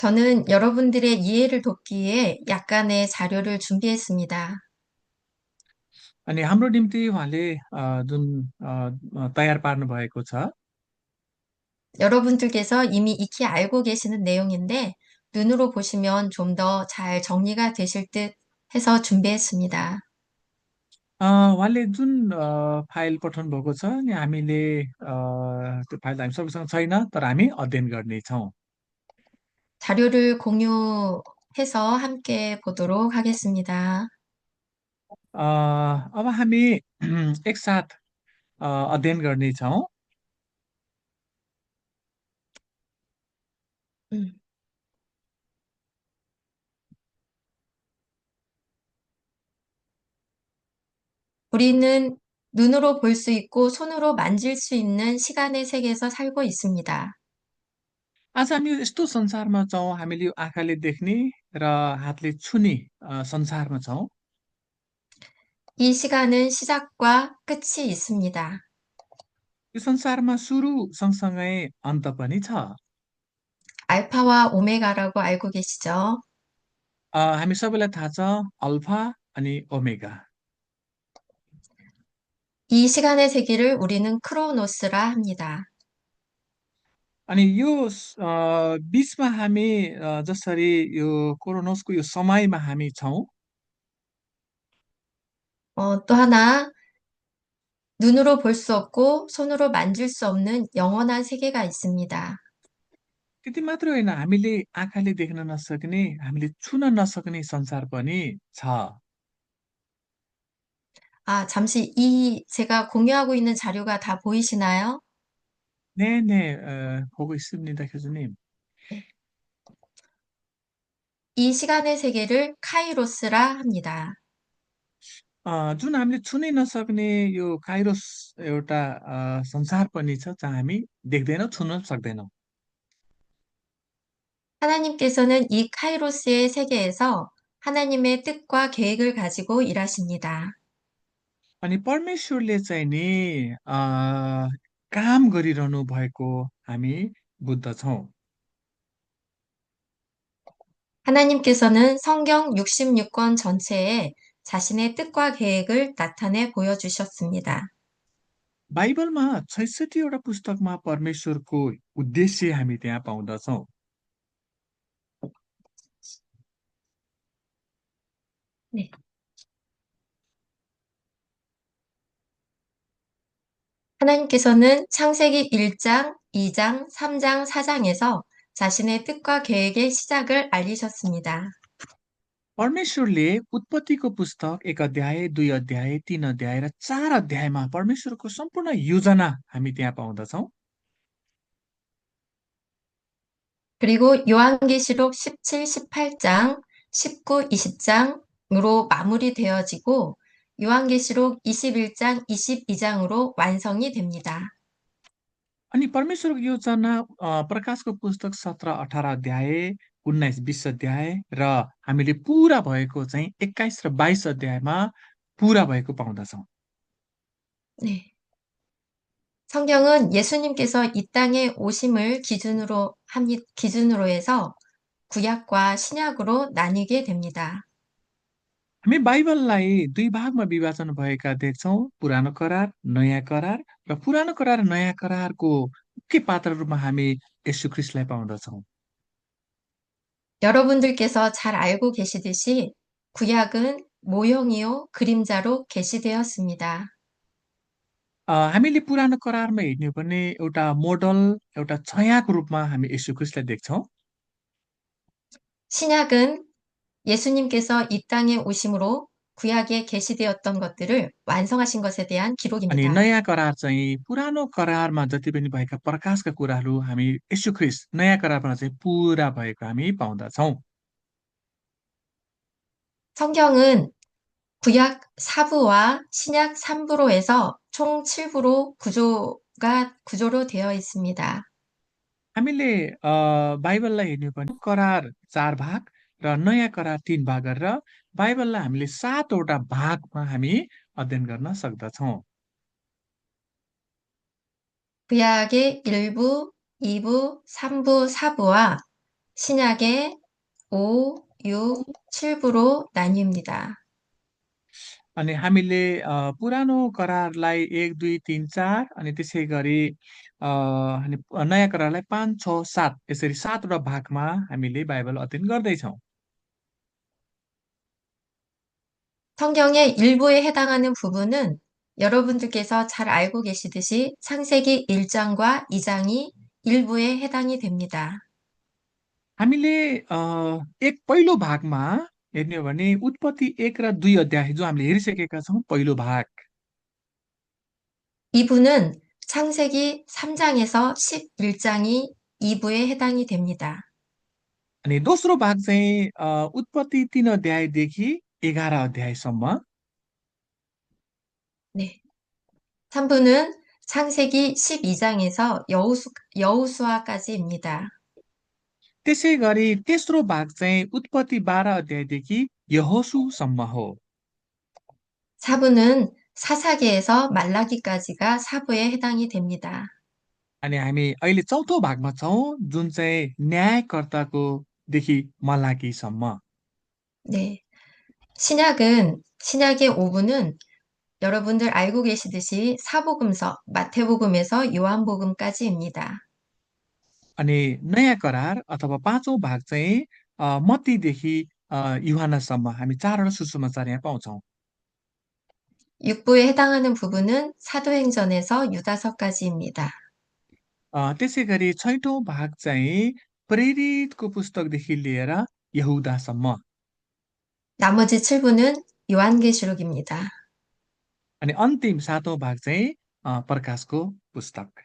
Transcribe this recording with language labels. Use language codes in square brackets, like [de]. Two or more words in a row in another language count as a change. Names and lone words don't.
[ko] 저는 여러분들의 이해를 돕기 위해 약간의 자료를 준비했습니다. [ne] अनि हाम्रो निम्ति उहाँले जुन तयार पार्नु भएको छ। [ko] 여러분들께서 이미 익히 알고 계시는 내용인데 눈으로 보시면 좀 더 잘 정리가 되실 듯 해서 준비했습니다. [ne] उहाँले जुन फाइल पठाउनु भएको छ अनि हामीले त्यो फाइल हामी सबैसँग छैन, तर हामी अध्ययन गर्नेछौँ। [ko] 자료를 공유해서 함께 보도록 하겠습니다. [ne] अब हामी एकसाथ अध्ययन गर्नेछौँ। 음. [ko] 우리는 눈으로 볼 수 있고 손으로 만질 수 있는 시간의 세계에서 살고 있습니다. [ne] आज हामी यस्तो संसारमा छौँ, हामीले यो आँखाले देख्ने र हातले छुने संसारमा छौँ। [ko] 이 시간은 시작과 끝이 있습니다. [ne] यो संसारमा सुरु सँगसँगै अन्त पनि छ। [ko] 알파와 오메가라고 알고 계시죠? [ne] हामी सबैलाई थाहा छ अल्फा अनि ओमेगा। [ko] 이 시간의 세계를 우리는 크로노스라 합니다. [ne] अनि यो बीचमा हामी जसरी यो कोरोनोसको यो समयमा हामी छौँ। [ko] 또 하나, 눈으로 볼 수 없고 손으로 만질 수 없는 영원한 세계가 있습니다. [ne] त्यति मात्र होइन, हामीले आँखाले देख्न नसक्ने, हामीले छुन नसक्ने संसार पनि छ। [ko] 잠시 제가 공유하고 있는 자료가 다 보이시나요? 네네, 보고 있습니다, 교수님. 네. 이 시간의 세계를 카이로스라 합니다. [ne] जुन हामीले छुनै नसक्ने यो काइरोस एउटा संसार पनि छ, जहाँ हामी देख्दैनौँ, छुन सक्दैनौँ। [ko] 하나님께서는 이 카이로스의 세계에서 하나님의 뜻과 계획을 가지고 일하십니다. [ne] अनि परमेश्वरले चाहिँ नि काम गरिरहनु भएको हामी बुझ्दछौँ। [ko] 하나님께서는 성경 66권 전체에 자신의 뜻과 계획을 나타내 보여주셨습니다. [ne] बाइबलमा 66 वटा पुस्तकमा परमेश्वरको उद्देश्य हामी त्यहाँ पाउँदछौँ। [ko] 네. 하나님께서는 창세기 1장, 2장, 3장, 4장에서 자신의 뜻과 계획의 시작을 알리셨습니다. [ne] परमेश्वरले उत्पत्तिको पुस्तक 1 अध्याय, 2 अध्याय, 3 अध्याय र 4 अध्यायमा परमेश्वरको सम्पूर्ण योजना हामी त्यहाँ पाउँदछौँ। [ko] 그리고 요한계시록 17, 18장, 19, 20장으로 마무리되어지고 요한계시록 21장, 22장으로 완성이 됩니다. [ne] अनि परमेश्वरको योजना प्रकाशको पुस्तक 17, 18 अध्याय, 19, 20 अध्याय र हामीले पुरा भएको चाहिँ 21 र 22 अध्यायमा पुरा भएको पाउँदछौँ। [ko] 네. 성경은 예수님께서 이 땅에 오심을 기준으로 해서 구약과 신약으로 나뉘게 됩니다. [ne] हामी बाइबललाई दुई भागमा विभाजन भएका देख्छौँ, पुरानो करार, नयाँ करार र पुरानो करार र नयाँ करारको मुख्य पात्र रूपमा हामी येशू ख्रीष्टलाई पाउँदछौँ। [ko] 여러분들께서 잘 알고 계시듯이 구약은 모형이요 그림자로 계시되었습니다. [ne] हामीले पुरानो करारमा हेर्ने हो भने एउटा मोडल, एउटा छायाको रूपमा हामी येशू ख्रीष्टलाई देख्छौँ। [ko] 신약은 예수님께서 이 땅에 오심으로 구약에 계시되었던 것들을 완성하신 것에 대한 [ne] अनि [ko] 기록입니다. [ne] नयाँ करार चाहिँ पुरानो करारमा जति पनि भएका प्रकाशका कुराहरू हामी येशू ख्रीष्ट नयाँ करारमा चाहिँ पुरा भएको हामी पाउँदछौँ। [ko] 성경은 구약 4부와 신약 3부로 해서 총 7부로 구조로 되어 있습니다. [ne] हामीले बाइबललाई हेर्ने हो भने करार 4 भाग र नयाँ करार 3 भाग गरेर बाइबललाई हामीले 7 वटा भागमा हामी अध्ययन गर्न सक्दछौँ। [ko] 구약의 1부, 2부, 3부, 4부와 신약의 5, 6, 7부로 나뉩니다. [ne] अनि हामीले पुरानो करारलाई 1, 2, 3, 4 अनि त्यसै गरी अनि नयाँ करारलाई 5, 6, 7 यसरी 7 वटा भागमा हामीले बाइबल अध्ययन गर्दैछौँ। [ko] 성경의 일부에 해당하는 부분은 여러분들께서 잘 알고 계시듯이 창세기 1장과 2장이 일부에 해당이 됩니다. [ne] हामीले एक पहिलो भागमा हेर्ने हो भने उत्पत्ति 1 र 2 अध्याय जो हामीले हेरिसकेका छौँ पहिलो भाग। [ko] 2부는 창세기 3장에서 11장이 2부에 해당이 됩니다. [ne] अनि दोस्रो भाग चाहिँ उत्पत्ति 3 अध्यायदेखि 11 अध्यायसम्म। [ko] 네. 3부는 창세기 12장에서 여호수아까지입니다. [ne] त्यसै गरी तेस्रो भाग चाहिँ उत्पत्ति 12 अध्यायदेखि यहोशूसम्म हो। [ko] 4부는 사사기에서 말라기까지가 4부에 해당이 됩니다. [ne] अनि हामी अहिले चौथो भागमा छौँ जुन चाहिँ न्यायकर्ताको देखि मलाकीसम्म। [ko] 네. 신약의 5부는 여러분들 알고 계시듯이 사복음서, 마태복음에서 요한복음까지입니다. [ne] अनि नयाँ करार अथवा पाँचौं भाग चाहिँ मत्तीदेखि युहानसम्म हामी चारवटा सुसमाचार यहाँ पाउँछौँ। [ko] 6부에 해당하는 부분은 사도행전에서 유다서까지입니다. [ne] त्यसै गरी छैठौं भाग चाहिँ प्रेरितको पुस्तकदेखि लिएर यहुदासम्म। [ko] 나머지 7부는 요한계시록입니다. [ne] अनि अन्तिम सातौं भाग चाहिँ प्रकाशको पुस्तक।